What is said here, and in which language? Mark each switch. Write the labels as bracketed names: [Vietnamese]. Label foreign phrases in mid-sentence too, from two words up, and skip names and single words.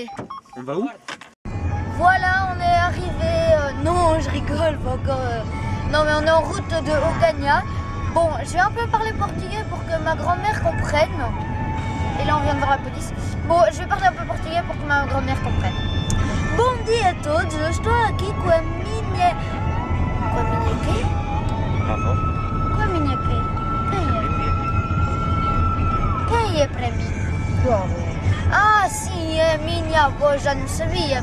[French] On va où? Voilà, on est arrivé. Non, je rigole, pas encore. Non, mais on est en route de Ocaña. Bon, je vais un peu parler portugais pour que ma grand-mère comprenne. Et là, on vient de voir la police. Bon, je vais parler un peu portugais pour que ma grand-mère comprenne. [Portuguese] Bom dia a todos, eu estou aqui com a minha... Com a minha quê? Avó. Com a minha quê? Quem é para mim? Ah, sim, a minha avó, já não sabia.